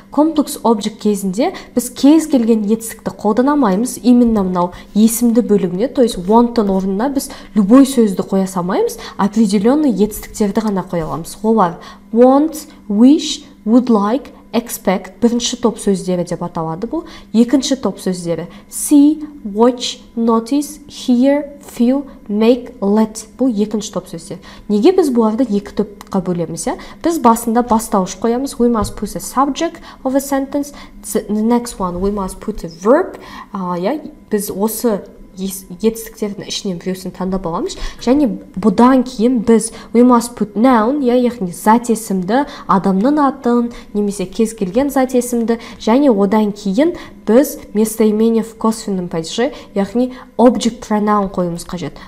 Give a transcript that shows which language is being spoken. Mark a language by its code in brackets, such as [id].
[kk] Complex object кезінде біз кез келген етістікті қолданамаймыз, именно мынау есімді бөлігіне, [ru] то есть [kk] want-тың орнына біз любой сөзді қоя салмаймыз, определенный етістіктерді ғана қоя аламыз. Олар want, wish, would like, expect бірінші топ сөздері деп аталады бұл. Екінші топ сөздері see, watch, notice, hear, feel, make, let. Бұл екінші топ сөздер. Неге біз бұларды екі топқа бөлеміз? Біз басында бастауыш қоямыз. [en] We must put a subject of a sentence. The next one, we must put a verb. [kk] Біз осы етістіктердің ішінен біреусін таңдап аламыз. Және бұдан кейін біз [en] we must put noun, [kk] яғни зат есімді, адамның атын, немесе кез келген зат есімді, және одан кейін біз [ru] местоимение в косвенном падеже, [kk] яғни object pronoun қоюымыз қажет.